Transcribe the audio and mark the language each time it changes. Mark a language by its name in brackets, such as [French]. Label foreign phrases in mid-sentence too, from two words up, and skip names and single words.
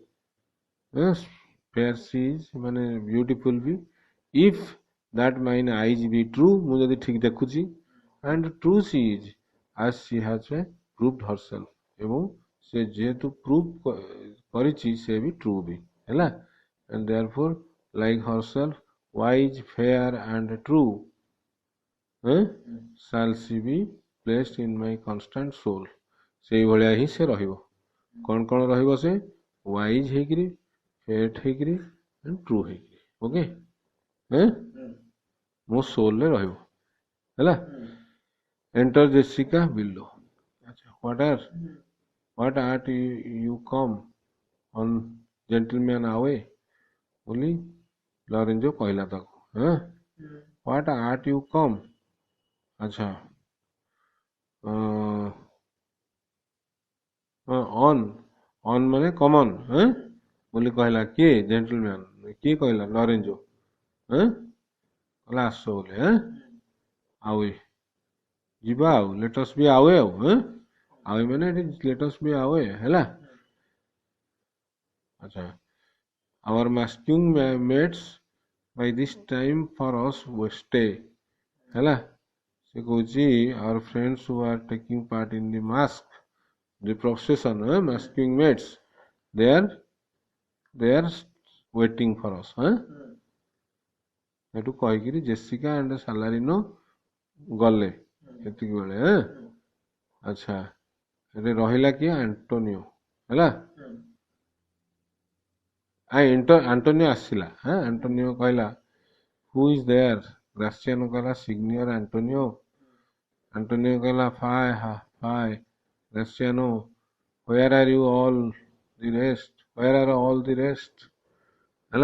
[English] fair she is ମାନେ beautiful ବି, if that mine eyes be true, [Odia] ମୁଁ ଯଦି ଠିକ ଦେଖୁଛି, [English] and true she is as she has proved herself, [Odia] ଏବଂ ସେ ଯେହେତୁ ପ୍ରୁଭ୍ କରିଛି ସେ ବି ଟ୍ରୁ ବି, ହେଲା, [English] and therefore like herself wise, fair and true, shall she be placed in my constant soul, [Odia] ସେଇଭଳିଆ ହିଁ ସେ ରହିବ। କ'ଣ କ'ଣ ରହିବ ସେ? ୱାଇଜ୍ ହେଇକିରି, ଫେଟ୍ ହେଇକିରି, ଟ୍ରୁ ହେଇକିରି, ଓକେ, ମୋ ସୋଲରେ ରହିବ, ହେଲା। [English] Enter Jessica below. [Odia] ଆଚ୍ଛା, [English] what art you come on gentleman away, [Odia] ବୋଲି ଲରେଞ୍ଜୋ କହିଲା ତାକୁ, [English] what art you come, [Odia] ଆଚ୍ଛା, on ମାନେ କମନ୍, ବୋଲି କହିଲା କିଏ? ଜେଣ୍ଟଲମ୍ୟାନ୍। କିଏ କହିଲା? ଲରେଞ୍ଜୋ। କହିଲା ଆସ ବୋଲି, ଆୱେ, ଯିବା ଆଉ, [English] let's be away, [Odia] ଆୱେ ମାନେ ଏଠି [English] let's be away, [Odia] ହେଲା। ଆଚ୍ଛା, [English] our masculine mates by this time for us stay, [Odia] ହେଲା। ସେ କହୁଛି [English] our friends who are taking part in the the procession, masculine mates, they are waiting for us, [Odia] ଏଠୁ କହିକିରି ଜେସିକା ଆଣ୍ଡ ସାଲାରିନୋ ଗଲେ ଏତିକି ବେଳେ, ଆଚ୍ଛା, ଏଠି ରହିଲା କିଏ? ଆଣ୍ଟୋନିଓ, ହେଲା। ଆଣ୍ଟୋନିଓ ଆସିଲା, ଆଣ୍ଟୋନିଓ କହିଲା [English] who is there, [Odia] ଗ୍ରାସିଆନୋ କହିଲା ସିଗ୍ନିୟର ଆଣ୍ଟୋନିଓ, ଆଣ୍ଟୋନିଓ କହିଲା ଫାଏ, ଗ୍ରାସିଆନୋ [English] where are all the rest, [Odia] ହେଲା।